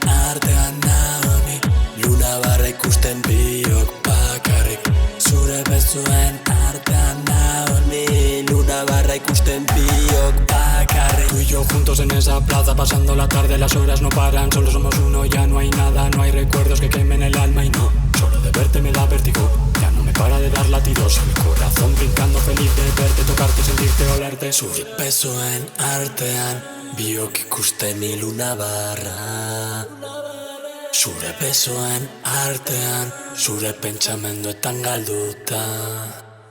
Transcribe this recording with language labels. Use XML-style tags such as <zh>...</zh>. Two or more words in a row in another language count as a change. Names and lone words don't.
<eu>artean nagoni, luna barra ikusten biok bakarrik. Zure besoen artean nagoni, luna barra ikusten biok bakarrik.</eu> <es>Tú y yo juntos en esa plaza, pasando la tarde, las horas no paran. Solo somos uno, ya no hay nada, no hay recuerdos que quemen el alma. Y no, solo de verte me da vértigo, ya no me para de dar latidos. El corazón brincando feliz de verte, tocarte, sentirte, olerte.</es> <eu>Zure besoen artean biok ikusten iluna barra. Zure besoen artean zure pentsamenduetan galduta.</eu>